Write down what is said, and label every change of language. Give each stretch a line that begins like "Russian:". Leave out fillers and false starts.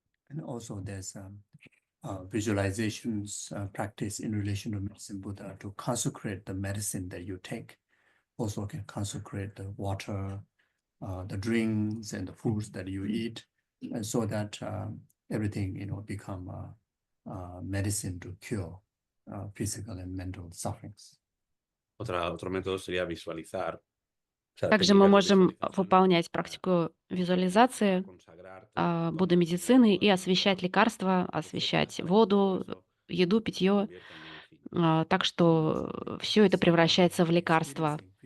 English: And also there's visualizations practice in relation to medicine Buddha to consecrate the medicine that you take. Also can consecrate the water, the drinks and the foods that you eat, and so that everything become medicine to cure physical and mental sufferings.
Spanish: Otro método sería visualizar.
Russian: Также мы можем выполнять практику визуализации Будда медицины и освещать лекарства, освещать воду, еду, питье, так что все это превращается в лекарство.